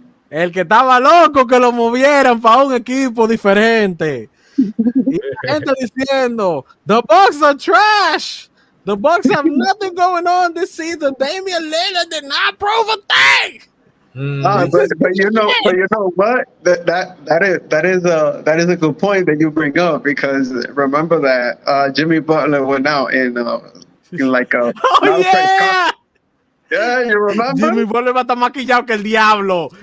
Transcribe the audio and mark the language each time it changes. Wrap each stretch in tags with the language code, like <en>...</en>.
<es>El que estaba loco que lo movieran para un equipo diferente. Y la gente diciendo,</es> <en>the Bucks are trash. The Bucks have nothing going on this season. Damian Lillard did not prove a thing. But you know what? That is a good point that you bring up, because remember that Jimmy Butler went out in like a Oh yeah. yeah, you remember?</en> <es>Jimmy Butler va a estar maquillado que el diablo.</es>